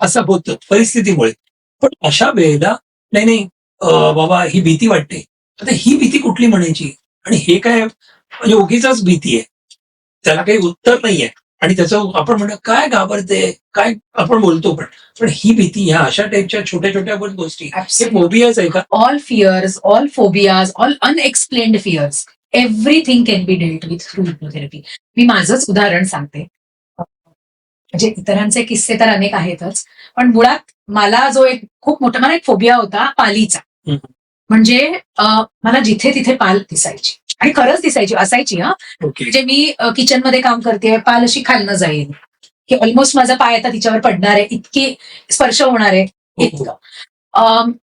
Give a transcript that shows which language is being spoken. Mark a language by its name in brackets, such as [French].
[Marathi] असं होतं परिस्थितीमुळे. पण अशा वेळेला नाही बाबा ही भीती वाटते, आता ही भीती कुठली म्हणायची, आणि हे काय म्हणजे उगीचच भीती आहे, त्याला काही उत्तर नाहीये, आणि त्याचं आपण म्हणतो काय घाबरते काय आपण बोलतो, पण ही भीती ह्या अशा टाईपच्या छोट्या छोट्या पण गोष्टी हे फोबियाच आहे का? [English] All fears, all phobias, all unexplained fears, everything can be dealt with through hypnotherapy. [Marathi] मी माझंच उदाहरण सांगते. म्हणजे इतरांचे किस्से तर अनेक आहेतच, पण मुळात मला जो एक खूप मोठा मला एक फोबिया होता पालीचा. हम्म. म्हणजे मला जिथे तिथे पाल दिसायची, आणि खरंच दिसायची, असायची. ओके. म्हणजे मी किचनमध्ये काम करते, पाल अशी खालनं जाईल की ऑलमोस्ट माझा पाय आता तिच्यावर पडणार आहे, इतकी स्पर्श होणार आहे इतकं.